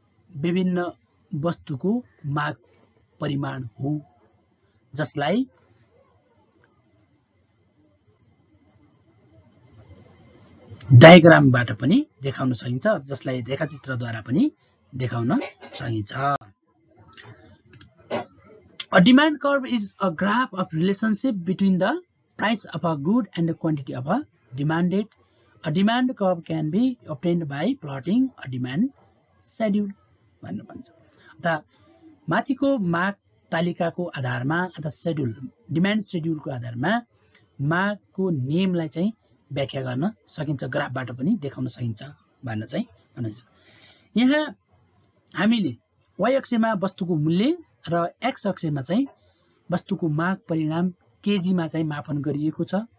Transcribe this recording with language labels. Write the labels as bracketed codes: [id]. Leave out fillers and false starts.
[ne] विभिन्न वस्तुको माग परिमाण हो, जसलाई डायग्रामबाट पनि देखाउन सकिन्छ, जसलाई रेखाचित्रद्वारा पनि देखाउन सकिन्छ। [en] A demand curve is a graph of relationship between the price of a good and the quantity of a demanded. A demand curve can be obtained by plotting a demand schedule. [ne] भन्नु भन्छ। अथवा माथिको माग तालिकाको आधारमा अथवा schedule demand शेड्युलको आधारमा मागको नियमलाई चाहिँ व्याख्या गर्न सकिन्छ, ग्राफबाट पनि देखाउन सकिन्छ भन्न चाहिँ भनिन्छ। यहाँ हामीले y अक्षमा वस्तुको मूल्य र x अक्षमा चाहिँ वस्तुको माग परिणाम केजीमा चाहिँ मापन गरिएको छ